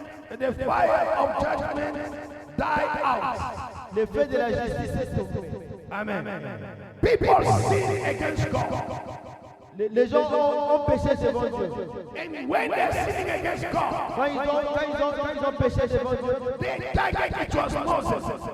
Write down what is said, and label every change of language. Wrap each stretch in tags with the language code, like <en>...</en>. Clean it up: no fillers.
<en>And the fire of judgment died out.</en> <fr>Le feu de la justice est tombé.</fr> <en>Amen. People sin against God.</en> <fr>Les gens ont péché devant Dieu.</fr> <en>And when they're sinning against God,</en> <fr>Quand ils ont péché devant Dieu,</fr> <en>they target it was Moses.</en>